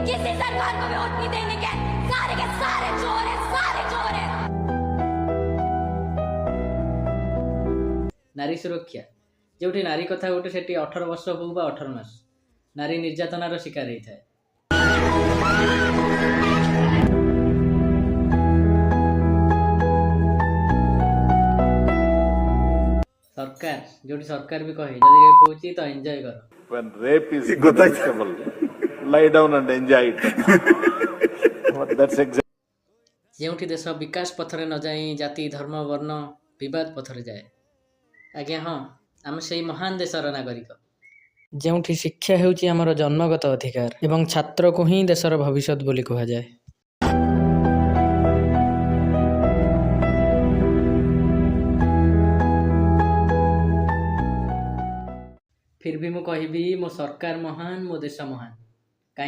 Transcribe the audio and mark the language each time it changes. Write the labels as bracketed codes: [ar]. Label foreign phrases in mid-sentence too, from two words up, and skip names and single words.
[or] ନାରୀ ସୁରକ୍ଷା, ଯେଉଁଠି ନାରୀ କଥା ଉଠେ ସେଠି 18 ବର୍ଷ ହେଉ ବା 18 ମାସ ନାରୀ ନିର୍ଯାତନାର ଶିକାର ହେଇଥାଏ। ସରକାର, ଯେଉଁଠି ସରକାର ବି କହେ ଯଦି ରେପ୍ ହେଉଛି ତ ଏନ୍ଜୟ କର। [en] When rape is inevitable, lie down and enjoy it. That's exactly. [or] ଯେଉଁଠି ଦେଶ ବିକାଶ ପଥରେ ନ ଯାଇ ଜାତି ଧର୍ମ ବର୍ଣ୍ଣ ବିବାଦ ପଥରେ ଯାଏ। ଆଜ୍ଞା ହଁ, ଆମେ ସେଇ ମହାନ ଦେଶର ନାଗରିକ ଯେଉଁଠି ଶିକ୍ଷା ହେଉଛି ଆମର ଜନ୍ମଗତ ଅଧିକାର ଏବଂ ଛାତ୍ରକୁ ହିଁ ଦେଶର ଭବିଷ୍ୟତ ବୋଲି କୁହାଯାଏ। [hi] फिर भी [or] ମୁଁ କହିବି ମୋ ସରକାର ମହାନ, ମୋ ଦେଶ ମହାନ।